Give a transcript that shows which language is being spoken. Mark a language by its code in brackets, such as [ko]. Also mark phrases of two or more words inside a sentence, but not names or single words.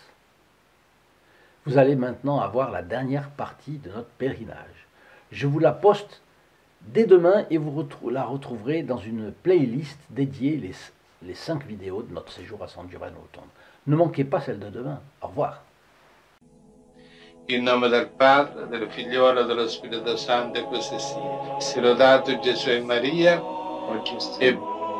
[fr] Vous allez maintenant avoir la dernière partie de notre pèlerinage. Je vous la poste dès demain et vous la retrouverez dans une playlist dédiée les 5 vidéos de notre séjour à San Giovanni Rotondo. Ne manquez pas celle de demain. Au revoir. [it] In nome del Padre, del Figliolo e dello Spirito Santo, e così sia. Sia lodato Gesù e Maria, e